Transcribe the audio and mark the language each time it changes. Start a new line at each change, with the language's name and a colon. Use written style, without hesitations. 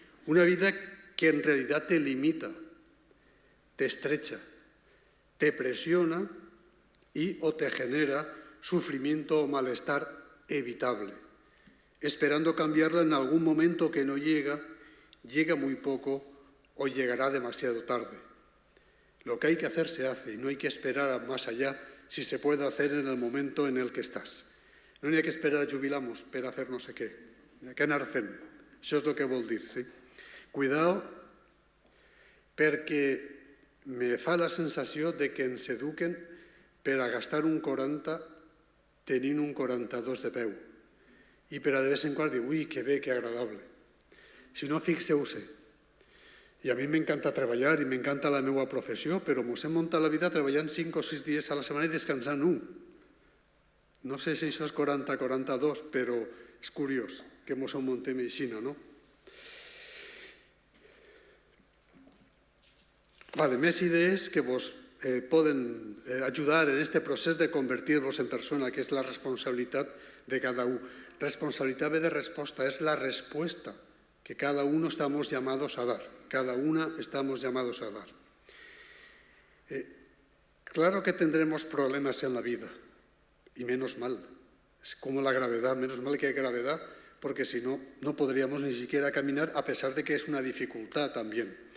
Spanish: Una vida que en realidad te limita, te estrecha, te presiona y o te genera sufrimiento o malestar evitable, esperando cambiarla en algún momento que no llega muy poco o llegará demasiado tarde. Lo que hay que hacer se hace y no hay que esperar a más allá si se puede hacer en el momento en el que estàs.
Catalan: No n'hi ha que esperar a jubilar-nos per a fer no sé què. N'hi ha que anar fent. Això és el que vol dir, sí? Cuidao, perquè me fa la sensació de que ens eduquen per a gastar un 40 tenint un 42 de peu i per a de vez en quan dir, ui, que bé, que agradable. Si no, fixeu-se. I a mi m'encanta treballar i m'encanta la meva professió, però mos hem muntat la vida treballant 5 o 6 dies a la setmana i descansant un. No sé si això és 40-42, però és curiós que mos ho muntem així, no? Vale, més idees que vos poden ajudar en este procés de convertir-vos en persona, que és la responsabilitat de cada un. Responsabilitat ve de resposta,
Spanish: es la respuesta que cada uno estamos llamados a dar. Cada una estamos llamados a dar. Claro que tendremos problemas en la vida, y menos mal. Es como la gravedad, menos mal que hay gravedad, porque si no, no podríamos ni siquiera caminar, a pesar de que es una dificultad también.